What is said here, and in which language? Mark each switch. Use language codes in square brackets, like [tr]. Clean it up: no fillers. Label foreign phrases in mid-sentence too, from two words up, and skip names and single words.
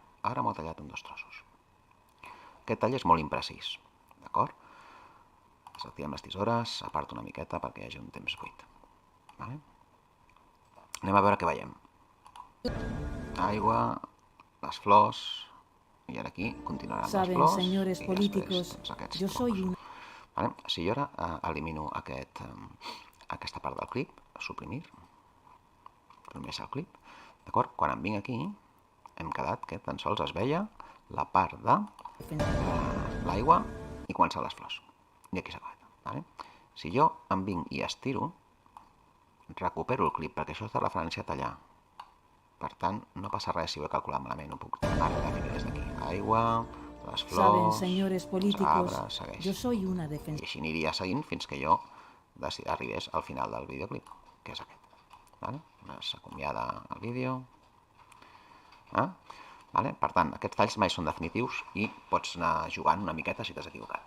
[ca] Ara m'ho ha tallat en dos trossos. Aquest tall és molt imprecís. D'acord? Desactivem les tisores, aparto una miqueta perquè hi hagi un temps buit. Vale? Anem a veure què veiem. Aigua, les flors, i ara aquí continuaran les [es] Saben, [ca] flors. [es] señores políticos, yo soy un... [ca] Vale? Si jo ara elimino aquesta part del clip, suprimir, només el clip, d'acord? Quan em vinc aquí, hem quedat que tan sols es veia la part de l'aigua i començar les flors. I aquí s'ha acabat. Vale? Si jo em vinc i estiro, recupero el clip, perquè això és de referència a tallar. Per tant, no passa res si ho he calculat malament, ho puc definir des d'aquí. L'aigua, les flors, [es] Saben, señores políticos, [ca] els arbres, segueix. [es] yo soy una [ca] I [es] defensora. [ca] així aniria seguint fins que jo arribés al final del videoclip, que és aquest. Vale? S'acomiada el vídeo. Vale? Per tant, aquests talls mai són definitius i pots anar jugant una miqueta si t'has equivocat.